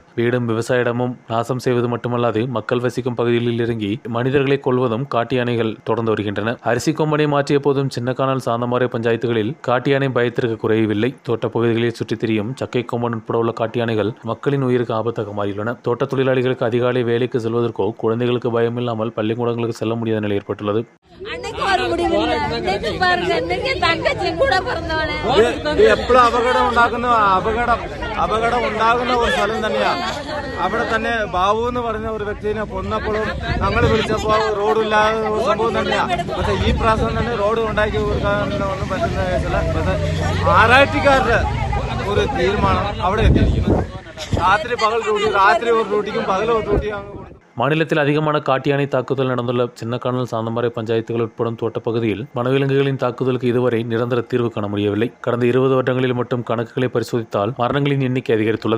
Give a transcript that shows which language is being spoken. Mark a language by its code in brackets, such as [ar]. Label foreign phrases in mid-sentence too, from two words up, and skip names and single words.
[ta] வீடும் விவசாய இடமும் நாசம் செய்வது மட்டுமல்லாது மக்கள் வசிக்கும் பகுதிகளில் இறங்கி மனிதர்களை கொல்வதும் காட்டியானைகள் தொடர்ந்து வருகின்றன. அரிசி கொம்பனை மாற்றிய போதும் சின்னக்கானல் சாந்தமாரை பஞ்சாயத்துகளில் காட்டியானை பயத்திற்கு குறையவில்லை. தோட்டப்பகுதிகளில் சுற்றித் திரியும் சக்கை கொம்பன் உட்பட உள்ள காட்டியானைகள் மக்களின் உயிருக்கு ஆபத்தாக மாறியுள்ளன. தோட்ட தொழிலாளிகளுக்கு அதிகாலை வேலைக்கு செல்வதற்கோ குழந்தைகளுக்கு பயமில்லாமல் பள்ளிக்கூடங்களுக்கு செல்ல முடியாத நிலை ஏற்பட்டுள்ளது. [ml] അപകടം ഉണ്ടാകുന്ന ഒരു സ്ഥലം തന്നെയാണ്. അവിടെ തന്നെ ബാബു എന്ന് പറഞ്ഞ ഒരു വ്യക്തിനെ കൊന്നപ്പോഴും ഞങ്ങൾ വിളിച്ചപ്പോൾ റോഡില്ലാതെ സംഭവം തന്നെയാണ്. പക്ഷെ ഈ പ്രാവശ്യം തന്നെ റോഡ് ഉണ്ടാക്കി കൊടുക്കാനൊന്നും പറ്റുന്ന കേസില്ല. പക്ഷെ ആറാഴ്ചക്കാരുടെ ഒരു തീരുമാനം അവിടെ എത്തിയിരിക്കുന്നു. [ta] ராத்திரி பகல் டியூட்டி, ராத்திரி ஒரு டியூட்டிக்கும் பகல் ஒரு டியூட்டியும். மாநிலத்தில் அதிகமான காட்டியானை தாக்குதல் நடந்துள்ள சின்னக்கானல் சாந்தமாரை பஞ்சாயத்துகள் உட்படும் தோட்டப்பகுதியில் வனவிலங்குகளின் தாக்குதலுக்கு இதுவரை நிரந்தர தீர்வு காண முடியவில்லை. கடந்த 20 வருடங்களில் மட்டும் கணக்குகளை பரிசோதித்தால் மரணங்களின் எண்ணிக்கை அதிகரித்துள்ளது.